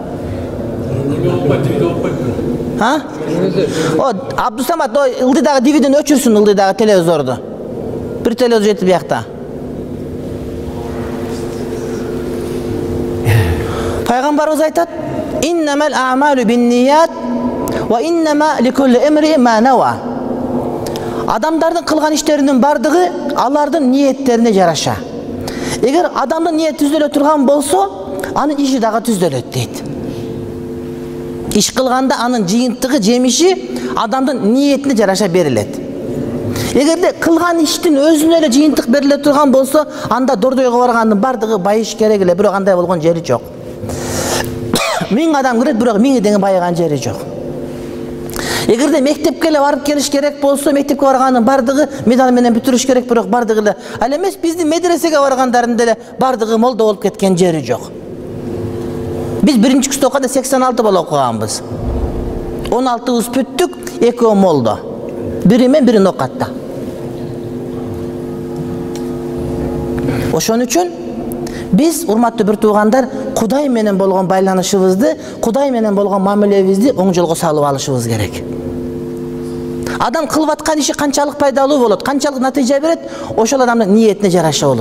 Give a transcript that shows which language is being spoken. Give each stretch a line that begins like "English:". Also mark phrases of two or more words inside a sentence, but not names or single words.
Kyrgyz: Абдусамат, ылдыйдагы дивиден өчүрсүн, ылдыйдагы телевизорду. Бир телевизор жетип биякта. Пайгамбарыбыз айтат:
Arabic: "إنما الأعمال بالنيات وإنما لكل امرئ ما نوى".
Kyrgyz: Адамдардын кылган иштеринин бардыгы алардын ниеттерине жараша. Эгер адамдын ниети түздөлө турган болсо, анын иши дагы түздөлөт дейт. Иш кылганда анын жыйынтыгы, жемиши адамдын ниетине жараша берилет. Эгерде кылган иштин өзүнө эле жыйынтык бериле турган болсо, анда дордойго баргандын бардыгы байыш керек эле, бирок андай болгон жери жок. 1000 адам кирет, бирок 1000 деген байыган жери жок. Эгерде мектепке эле барып келиш керек болсо, мектепке барганын бардыгы медаль менен бүтүрүш керек, бирок бардыгы эле. Ал эмес биздин медресеге баргандардын деле бардыгы молдо болуп кеткен жери жок. Biz birinci kurs okuyda 86 bala okuganбыз. 16'ыбыз бүттүк, 2 молдо. Biri men, biri nokatта. Ошон үчүн biz урматтуу бир туугандар Кудай менен болгон байланышыбызды, Кудай менен болгон мамилебизди оң жолго салып алышыбыз керек. Адам кылып аткан иши канчалык пайдалуу болот, канчалык натыйжа берет, ошол адамдын ниетине жараша болот.